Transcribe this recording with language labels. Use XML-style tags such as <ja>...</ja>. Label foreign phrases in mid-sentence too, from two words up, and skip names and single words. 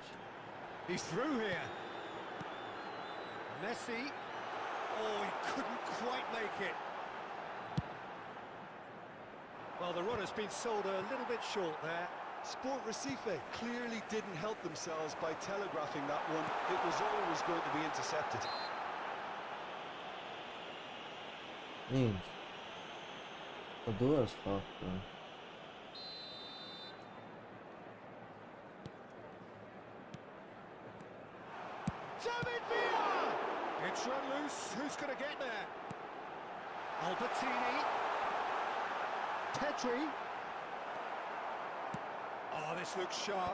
<en>He's through here. Messi. Oh, he couldn't quite make it. Well, the run has been sold a little bit short there. Sport Recife clearly didn't help themselves by telegraphing that one. It was always going to be intercepted.</en> <hy>Ինչ։ Դու ես խաղը։</hy> <en>David Villa! It's run loose. Who's going to get there? Albertini. Pedri. Oh, this looks sharp.</en>